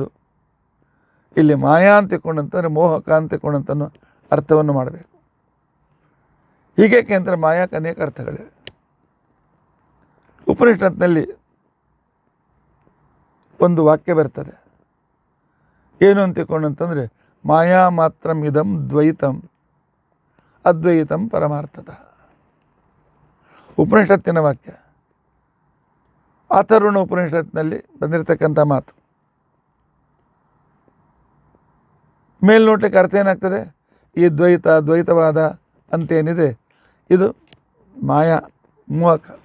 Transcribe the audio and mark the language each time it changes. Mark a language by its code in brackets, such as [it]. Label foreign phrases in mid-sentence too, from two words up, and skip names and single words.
[kn] ಇಲ್ಲಿ ಮಾಯಾ ಅಂತ ತಿಳ್ಕೊಂಡಂತಂದರೆ ಮೋಹಕ ಅಂತ ತಿಳ್ಕೊಂಡಂತನೋ ಅರ್ಥವನ್ನು ಮಾಡಬೇಕು. ಹೀಗೇಕೆ ಅಂದರೆ ಮಾಯಾಕ್ಕೆ ಅನೇಕ ಅರ್ಥಗಳಿವೆ. ಉಪನಿಷತ್ನಲ್ಲಿ ಒಂದು ವಾಕ್ಯ ಬರ್ತದೆ, ಏನು ಅಂತ ತಿಳ್ಕೊಂಡಂತಂದರೆ [sa] ಮಾಯಾ ಮಾತ್ರಂ ಇದಂ ದ್ವೈತಂ ಅದ್ವೈತಂ ಪರಮಾರ್ಥತಃ. [kn] ಉಪನಿಷತ್ತಿನ ವಾಕ್ಯ, ಅಥರ್ವಣ ಉಪನಿಷತ್ನಲ್ಲಿ ಬಂದಿರತಕ್ಕಂಥ ಮಾತು. ಮೇಲ್ನೋಟಕ್ಕೆ ಅರ್ಥ ಏನಾಗ್ತದೆ? ಈ ದ್ವೈತವಾದ ಅಂತೇನಿದೆ ಇದು ಮಾಯಾ ಮೋಹಕ.